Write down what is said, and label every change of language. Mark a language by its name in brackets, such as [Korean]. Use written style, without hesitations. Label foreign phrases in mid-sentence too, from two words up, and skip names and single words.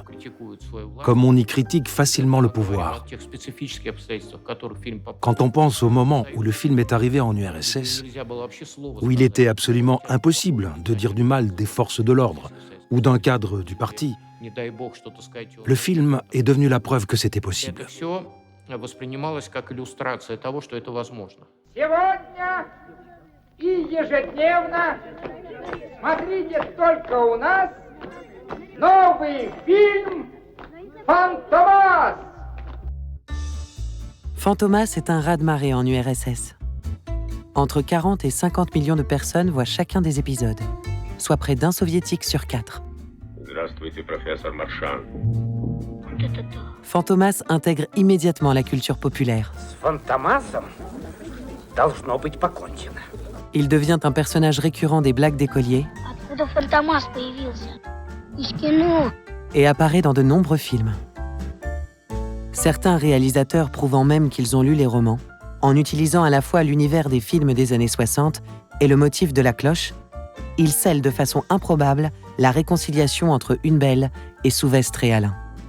[French] Comme on y critique facilement le pouvoir. Quand on pense au moment où le film est arrivé en URSS, où il était absolument impossible de dire du mal des forces de l'ordre ou d'un cadre du parti, le film est devenu la preuve que c'était possible. [Russian] И ежедневно смотрите только у нас новый фильм «Фантомас». [French] Fantomas est un raz-de-marée en URSS. Entre 40 et 50 millions de personnes voient chacun des épisodes, soit près d'un soviétique sur 4. [Russian] Здравствуйте, профессор Маршан. [French] Fantomas intègre immédiatement la culture populaire. [Russian] С Фантомасом должно быть покончено. [French] Il devient un personnage récurrent des blagues d'écoliers et apparaît dans de nombreux films. Certains réalisateurs prouvant même qu'ils ont lu les romans, en utilisant à la fois l'univers des films des années 60 et le motif de la cloche, ils scellent de façon improbable la réconciliation entre Une Belle et Souvestre et Alain.